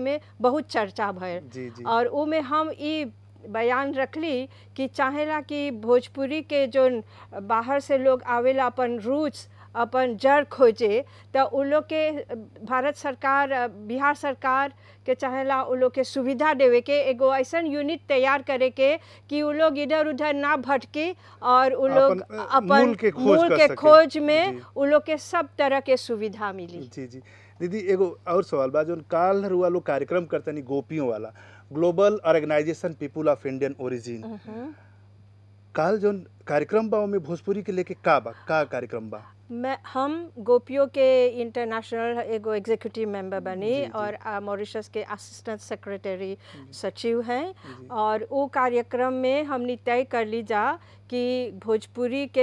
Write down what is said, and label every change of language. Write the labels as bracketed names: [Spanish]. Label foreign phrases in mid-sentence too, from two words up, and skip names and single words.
[Bhojpuri] में बहुत चर्चा भयल और उ में हम ई बयान रखली कि चाहेला कि भोजपुरी के जो बाहर से लोग आवेला अपन रूट्स अपन जड़ खोजे तो उ लोग के भारत सरकार बिहार सरकार के चाहेला उ लोग के सुविधा देवे के एगो ऐसा यूनिट तैयार करे के कि उ लोग इधर उधर ना भटके और उ लोग अपन मूल के खोज में उ लोग के सब तरह के सुविधा मिली। जी जी दीदी एगो और सवाल बा जो काल रुआ लोग कार्यक्रम करतनी गोपियों वाला ग्लोबल ऑर्गेनाइजेशन पीपुल ऑफ इंडियन ओरिजिन काल जो कार्यक्रम बा में भोजपुरी के लेके का कार्यक्रम बा? हम गोपियों के इंटरनेशनल एगो [English] executive member [Bhojpuri] बनी और मॉरिशस के [English] assistant secretary [Bhojpuri] सचिव हैं और वो कार्यक्रम में हमने तय कर ली जा कि भोजपुरी के